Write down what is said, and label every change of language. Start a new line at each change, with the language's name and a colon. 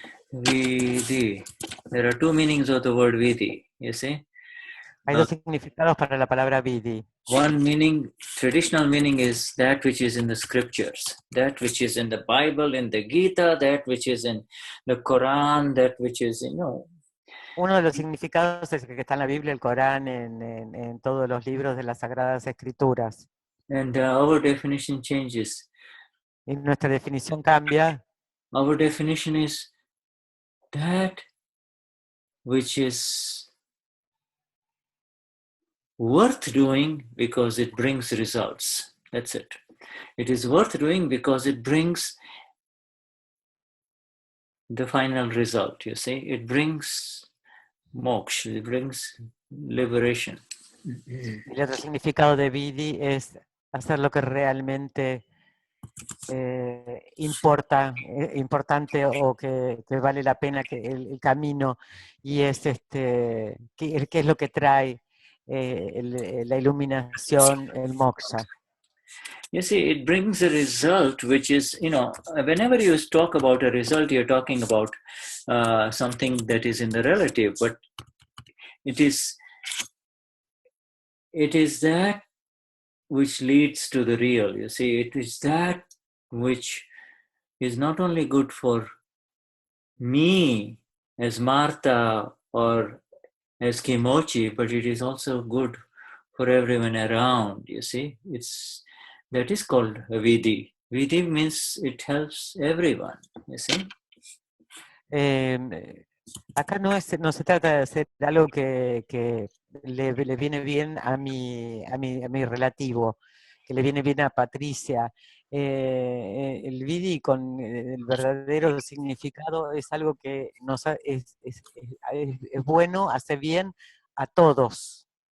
English: There are 2 meanings of the word Vidhi. You see.
Spanish: Hay 2 significados para la palabra Vidhi.
English: One meaning, traditional meaning, is that which is in the scriptures, that which is in the Bible, in the Gita, that which is in the Quran, that which is,
Spanish: Uno de los significados es que está en la Biblia, el Corán, en todos los libros de las Sagradas Escrituras.
English: And our definition changes.
Spanish: Y nuestra definición cambia.
English: Our definition is that which is worth doing because it brings results. That's it. It is worth doing because it brings the final result, you see. It brings moksha, it brings liberation.
Spanish: El otro significado de Vidhi es hacer lo que realmente importante o que vale la pena, que el camino, y es que es lo que trae la iluminación, el moksha.
English: You see, it brings a result which is, whenever you talk about a result, you're talking about something that is in the relative, but it is that which leads to the real. You see, it is that which is not only good for me as Martha or as Kimochi, but it is also good for everyone around, you see. That is called Vidhi. Vidhi means it helps everyone, you see.
Spanish: Acá no se trata de hacer algo que le viene bien a mi relativo, que le viene bien a Patricia. El Vidhi con el verdadero significado es algo que es bueno, hace bien a todos.